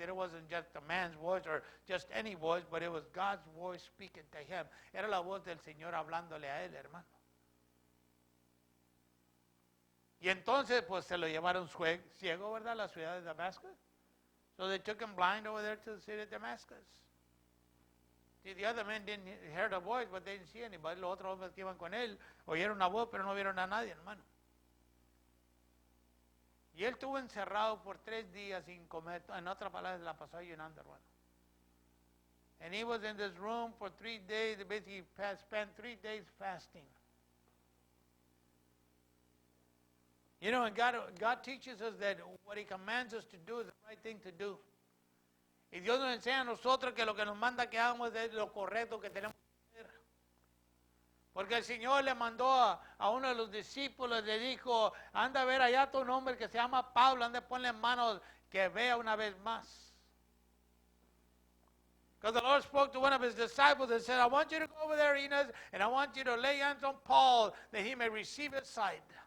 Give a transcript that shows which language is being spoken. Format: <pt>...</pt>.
<en>It wasn't just a man's voice or just any voice, but it was God's voice speaking to him.</en> <es>Era la voz del Señor hablándole a él, hermano. Y entonces, pues, se lo llevaron ciego, ¿verdad? A la ciudad de Damascus.</es> <en>So they took him blind over there to the city of Damascus. See, the other men didn't hear the voice, but they didn't see anybody.</en> <es>Los otros hombres que iban con él oyeron una voz, pero no vieron a nadie, hermano. Y él estuvo encerrado por 3 días sin comer. En otras palabras, la pasó ayunando, hermano.</es> <en>And he was in this room for 3 days. Basically, he spent 3 days fasting. You know, and God teaches us that what he commands us to do is the right thing to do.</en> <es>Y Dios nos enseña a nosotros que lo que nos manda que hagamos es lo correcto que tenemos que hacer. Porque el Señor le mandó a uno de los discípulos, le dijo, anda a ver allá a un hombre que se llama Pablo, anda a ponle en manos que vea una vez más.</es> <en>Because the Lord spoke to one of his disciples and said, I want you to go over there, Enos, and I want you to lay hands on Paul that he may receive his sight.</en>